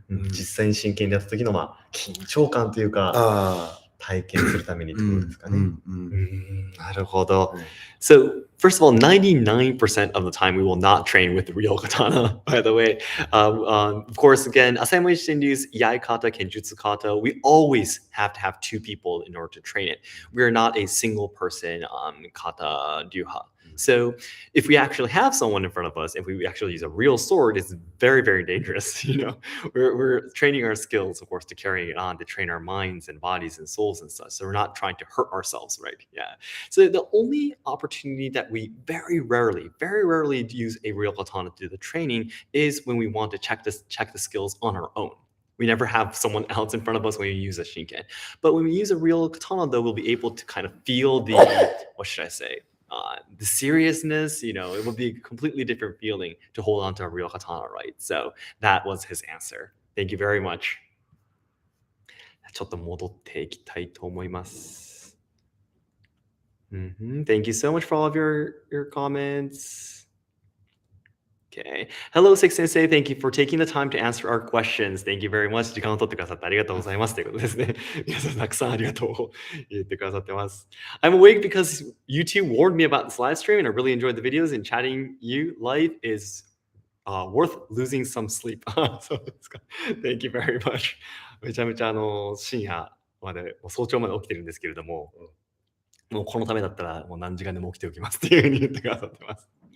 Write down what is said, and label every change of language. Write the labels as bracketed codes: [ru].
[ja] 実際に真剣にやった時の緊張感というか体験するためにってことですかね。なるほど。 [en] So, first of all, 99% of the time we will not train with the real katana, by the way. Of course, again, Asayama Ichiden Ryu's Iai kata, Kenjutsu kata, we always have to have two people in order to train it. We are not a single person kata Ryuha. So if we actually have someone in front of us, if we actually use a real sword, it's very, very dangerous. We're training our skills, of course, to carrying it on, to train our minds and bodies and souls and such. So we're not trying to hurt ourselves, right? Yeah. So the only opportunity that we very rarely use a real katana to do the training is when we want to check the skills on our own. We never have someone else in front of us when we use a shinken. But when we use a real katana, though, we'll be able to kind of feel the, what should I say? The seriousness, it will be a completely different feeling to hold on to a real katana, right? So that was his answer. Thank you very much. [ja] ちょっと戻っていきたいと思います。 [en] Thank you so much for all of your comments. Okay. Hello, Seki Sensei. Thank you for taking the time to answer our questions. Thank you very much. [ja] 時間を取ってくださってありがとうございますということですね。皆さんたくさんありがとう言ってくださってます。 [en] I'm awake because you two warned me about this live stream and I really enjoyed the videos and chatting you live is worth losing some sleep. [ja] そうですか。 [en] Thank you very much. [ja] めちゃめちゃ深夜まで、早朝まで起きてるんですけれども、もうこのためだったらもう何時間でも起きておきますっていうふうに言ってくださってます。